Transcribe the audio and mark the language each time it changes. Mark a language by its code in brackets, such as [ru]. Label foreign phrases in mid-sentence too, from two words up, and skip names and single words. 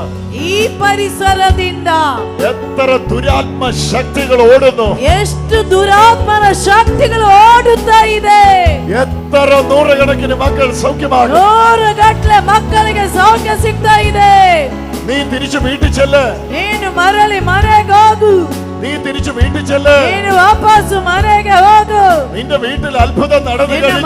[kn] ಈ ಪರಿಸರದಿಂದ [ml] എത്ര ദുരാത്മ ശക്തികൾ ഓടുന്നു. [kn] ಎಷ್ಟು ದುರಾತ್ಮನ ಶಕ್ತಿಗಳು ಓಡುತ್ತಾ ಇದೆ. [ml] എത്ര നൂറുകണക്കിന് മക്കൾ സൗഖ്യമാകും. [kn] 100 ಗಟ್ಟಲೆ ಮಕ್ಕಳಿಗೆ ಸೌಖ್ಯ ಸಿಗ್ತಾ ಇದೆ. [ml] നീ തിരിച്ചു വീട്ടിൽ ചെല്ല്. [kn] ನೀನು ಮರಳಿ ಮನೆಗೆ ಹೋಗು. [ml] നീ തിരിച്ചു വീട്ടിൽ ചെല്ല്. [kn] ನೀನು ವಾಪಸ್ಸು ಮನೆಗೆ ಹೋಗು. [ml] നിന്റെ വീട്ടിൽ അത്ഭുതം നടന്നു [kn] ನಿನ್ನ [ml] കഴിഞ്ഞു.